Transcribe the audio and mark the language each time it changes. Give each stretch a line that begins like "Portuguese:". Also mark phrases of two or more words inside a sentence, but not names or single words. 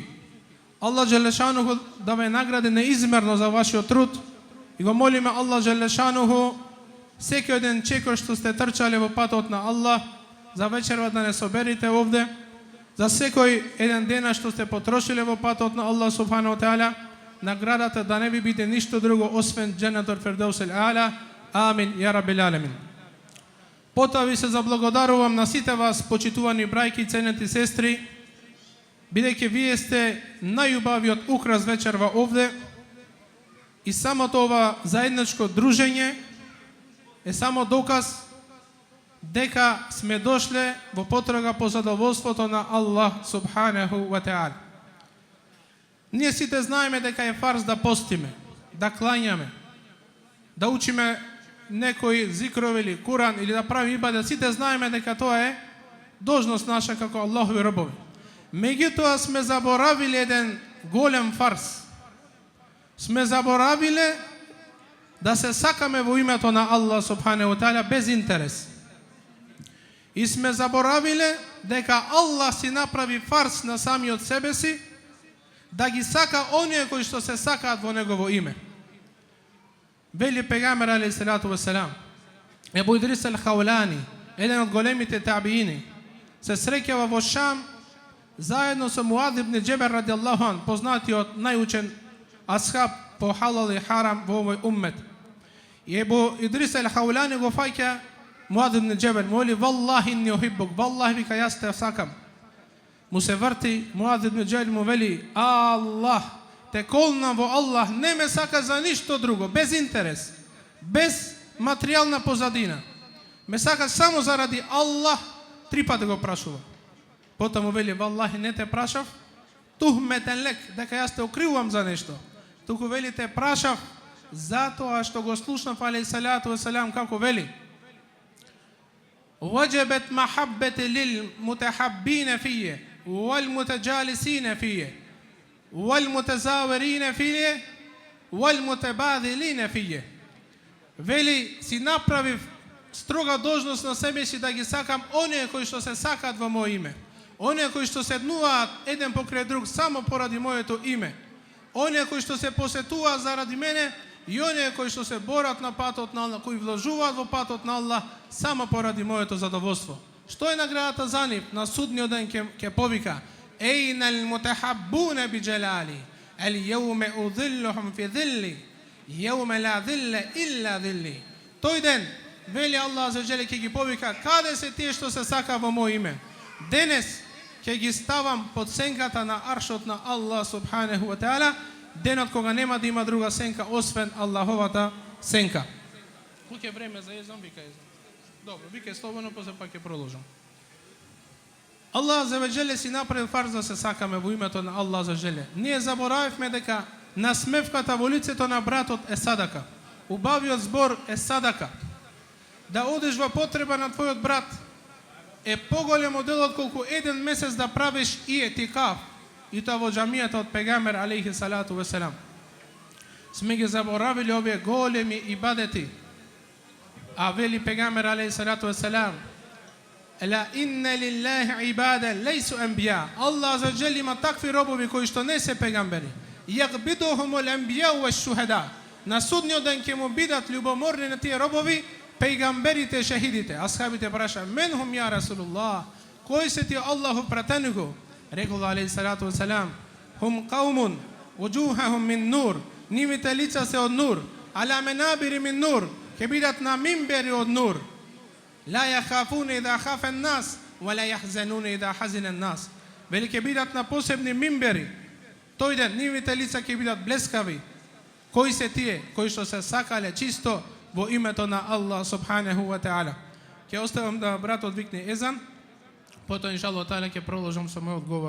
Macedonian: Аллах Джелешануху да ве награди неизмерно за вашиот труд и го молиме Аллах Джелешануху секој еден чекор што сте трчале во патот на Аллах, за вечерва да не соберите овде, за секој еден дена што сте потрошиле во патот на Аллах
Arabic: سبحانه وتعالى,
Macedonian: наградата да не ви биде ништо друго освен Дженнатул Фирдеус ал-А'ла. Амин,
Arabic: يا رب العالمين.
Macedonian: Потоа ви се заблагодарувам на сите вас, почитувани брајки и ценети сестри, бидејќи вие сте најубавиот украс вечерва овде и самото ова заедничко дружење е само доказ дека сме дошле во потрага по задоволството на Аллах
Arabic: سبحانه وتعالى.
Macedonian: Ние сите знаеме дека е фарз да постиме, да клањаме, да учиме некои зикрови или Куран или да правиме ибадет. Сите знаеме дека тоа е должност наша како Аллахови робови. Меѓутоа сме заборавиле еден голем фарз. Сме заборавиле да се сакаме во името на Аллах
Arabic: سبحانه وتعالى
Macedonian: без интерес. И сме заборавиле дека Аллах си направи фарз на самиот себе си да ги сака оние кои што се сакаат во негово име. Вели пегамбер
Arabic: عليه الصلاة والسلام,
Macedonian: Ебу Идрис ал-Хаулани, еден од големите табиини, се среќава во Шам заедно со Муад ибн Џебел
Arabic: رضي الله عن,
Macedonian: познатиот најучен асхаб по халал и харам во овој уммет. И Ебу Идрис ал-Хаулани го фаќа Муад ибн Џебел, му вели:
Arabic: "والله إني أحبك",
Macedonian: валлахи вика јас те сакам. Му се врти, Муад ибн Џебел му вели: "Аллах, те колнам во Аллах, не ме сака за ништо друго, без интерес, без материјална позадина. Ме сака само заради Аллах", 3 пати го прашува. Потоа му вели: "Валлахи, не те прашав, тухметен лек, дека јас те укривувам за нешто. Туку вели те прашав затоа што го слушнав
Arabic: عليه الصلاة والسلام
Macedonian: како вели:
Arabic: وجبت محبة للمتحبين فيه والمتجالسين فيه والمتزاورين فيه والمتبادلين فيه.
Macedonian: Вели, си направив строга должност на себе си да ги сакам оние кои што се сакаат во моје име, оние кои што седнуваат еден покрај друг само поради моето име, оние кои што се посетуваат заради мене и оние кои што се борат на патот на Аллах, кои вложуваат во патот на Аллах само поради моето задоволство. Што е наградата за нив? На судниот ден ќе повика:
Arabic: أين المتحابون بجلالي، اليوم أظلهم في ظلي، يوم لا ظل إلا ظلي.
Macedonian: Тој ден, вели Аллах
Arabic: عز وجل,
Macedonian: ќе ги повика: каде се тие што се сака во мој име? Денес ќе ги ставам под сенката на аршот на Аллах
Arabic: سبحانه وتعالى,
Macedonian: денот кога нема да има друга сенка освен Аллаховата сенка. Куќе време за езам, вика езам. Добро, вика слободно, после пак ќе продолжам. Аллах
Arabic: عز وجل
Macedonian: си направил фарз да се сакаме во името на Аллах
Arabic: عز وجل.
Macedonian: Ние заборавивме дека насмевката во лицето на братот е садака. Убавиот збор е садака. Да одиш во потреба на твојот брат е поголем од делот колку еден месец да правиш и етикаф, и тоа во џамијата од пегамбер
Arabic: عليه الصلاة والسلام.
Macedonian: Сме ги заборавили овие големи ибадети. А вели пегамбер
Arabic: عليه الصلاة والسلام: ألا إن لله عبادا ليسوا أنبياء.
Macedonian: Аллах
Arabic: عز وجل
Macedonian: има такви робови кои што не се пегамбери.
Arabic: يغبطهم الأنبياء والشهداء.
Macedonian: На судниот ден ќе му бидат љубоморни на тие робови пегамберите, шахидите. Асхабите праша:
Arabic: من هم يا رسول الله?
Macedonian: Кои се тие Аллахов пратенико?
Arabic: Рекол عليه الصلاة والسلام: هم قوم وجوههم من نور.
Macedonian: Нивите лица се од нур.
Arabic: على منابر من نور.
Macedonian: Ќе бидат на мимбери од нур.
Arabic: لا يخافون إذا خاف الناس، ولا يحزنون إذا حزن الناس.
Macedonian: Вели ќе бидат на посебни мимбери. Тој ден нивите лица ќе бидат блескави. Кои се тие кои што се сакале чисто во името на Аллах
Arabic: سبحانه وتعالى.
Macedonian: Ќе оставам да братот викне езан, потоа
Arabic: إن شاء الله تعالى
Macedonian: ќе продолжам со мојот говор.